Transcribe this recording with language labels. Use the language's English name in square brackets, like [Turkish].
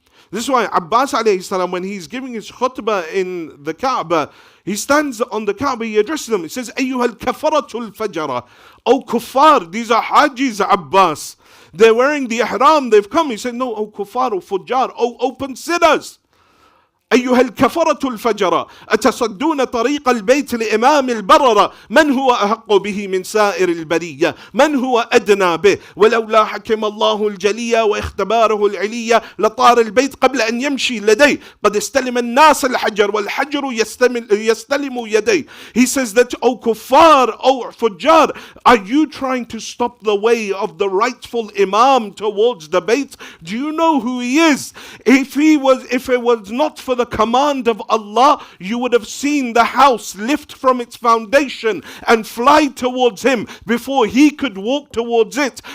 [English] This is why Abbas alayhi salam, when he's giving his khutbah in the Kaaba, he stands on the Kaaba, he addresses them. He says, [Arabic] Ayyuhal kafaratul fajara. [English] Oh kuffar, these are hajis, Abbas. They're wearing the ihram, they've come. He said, no, oh kuffar, oh fujjar, oh open sinners. [Arabic] أيها الكفرة الفجرة أتصدون طريق البيت لإمام البررة من هو أحق به من سائر البرية من هو أدنى به ولولا حكم الله الجلية واختباره العلية لطار البيت قبل أن يمشي لديه قد استلم الناس الحجر والحجر يستلم يديه. [English] He says that, O kuffar, O fujjar, are you trying to stop the way of the rightful Imam towards the Bayt? Do you know who he is? If it was not for the command of Allah, you would have seen the house lift from its foundation and fly towards him before he could walk towards it.